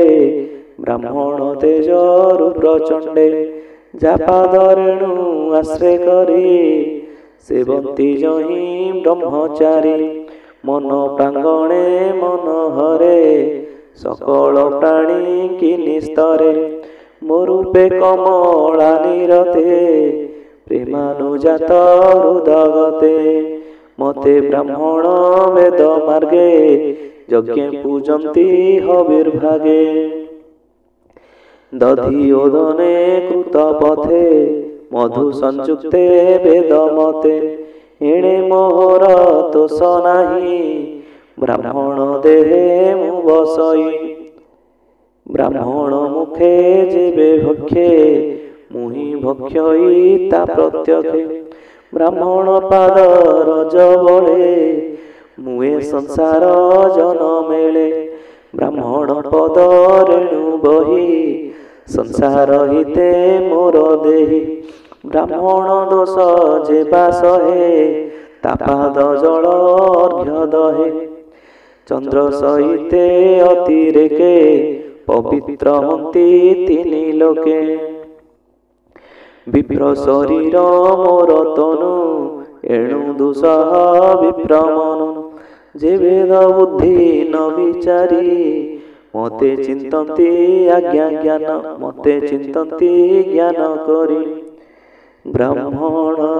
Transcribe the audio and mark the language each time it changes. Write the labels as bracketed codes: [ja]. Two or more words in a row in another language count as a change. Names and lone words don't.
[or] ବ୍ରାହ୍ମଣ ତେଜ ପ୍ରଚଣ୍ଡେ ଜାପାଦ ରେଣୁ ଆଶ୍ରୟ କରି ସେବନ୍ତି ଯହିଁ ବ୍ରହ୍ମଚାରୀ ମନ ପ୍ରାଙ୍ଗଣେ ମନ ହରେ ସକଳ ପ୍ରାଣୀ କି ନିସ୍ତରେ ମୋରୂପେ କମଳା ନିରତେ ପ୍ରେମାନୁଜାତ ହୃଦଗତେ ମତେ ବ୍ରାହ୍ମଣ ବେଦ ମାର୍ଗେ ଯଜ୍ଞ ପୂଜନ୍ତି ହବିର୍ଭାଗେ ଦଧି ଓଦନେ କୃତ ପଥେ ମଧୁ ସଂଯୁକ୍ତେ ବେଦ ମତେ ଏଣେ ମୋହର ତୋଷ ନାହିଁ ବ୍ରାହ୍ମଣ ଦେହେ ମୁଁ ବସଇ ବ୍ରାହ୍ମଣ ମୁଖେ ଯେବେ ଭକ୍ଷେ ମୁହିଁ ଭକ୍ଷଇ ତା ପ୍ରତ୍ୟକ୍ଷେ ବ୍ରାହ୍ମଣ ପାଦ ରଜ ବଳେ ମୁଏ ସଂସାର ଜନ ମେଳେ ବ୍ରାହ୍ମଣ ପଦ ରେଣୁ ବହି ସଂସାର ହିତେ ମୋର ଦେହୀ ବ୍ରାହ୍ମଣ ଦୋଷ ଯେବା ସହେ ତାପାଦ ଜଳ ଅର୍ଘ୍ୟ ଦହେ ଚନ୍ଦ୍ର ସହିତେ ଅତିରେକେ ପବିତ୍ର ହନ୍ତି ତିନି ଲୋକେ ବିପ୍ର ଶରୀର ମୋର ତନୁ ଏଣୁ ଦୁସହ ବିପ୍ରମନ ଯେ ବେଦ ବୁଦ୍ଧି ନ ବିଚାରି ମତେ ଚିନ୍ତନ୍ତି ଆଜ୍ଞା ଜ୍ଞାନ ମତେ ଚିନ୍ତନ୍ତି ଜ୍ଞାନ କରି ବ୍ରାହ୍ମଣ